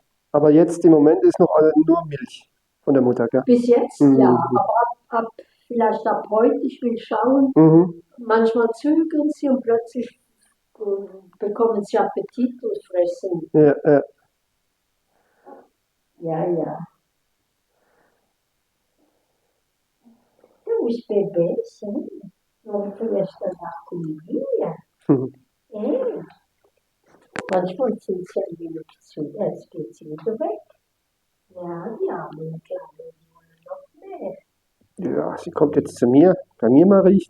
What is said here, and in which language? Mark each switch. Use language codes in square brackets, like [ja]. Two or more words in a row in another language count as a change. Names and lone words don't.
[de] Aber jetzt im Moment ist noch nur Milch von der Mutter, gell? Bis jetzt Mhm. ja, aber vielleicht ab heute, ich will schauen, Mhm. manchmal zögern sie und plötzlich bekommen sie Appetit und fressen. Ja. Ja. [pt] Os bebês, vão für esta Comidinha. É. [de] Manchmal sind sie ein wenig zu, jetzt geht sie wieder weg. Ja, die armen Kleinen, die wollen noch mehr. Ja, sie kommt jetzt zu mir. Bei mir mal riechen.